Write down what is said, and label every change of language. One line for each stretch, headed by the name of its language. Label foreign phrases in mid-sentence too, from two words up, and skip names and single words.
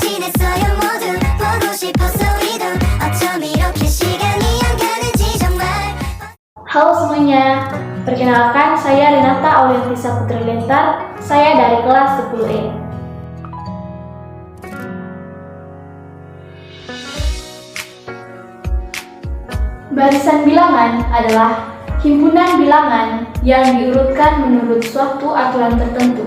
Korean: 있어요 모두 보고 싶어서 우리도 어쩜 이렇게 시간이 안 가는지 정말.
Indonesian: Halo semuanya, perkenalkan saya Renata Auliantisa Putri Lentar, saya dari kelas 10E. Barisan bilangan adalah himpunan bilangan yang diurutkan menurut suatu aturan tertentu.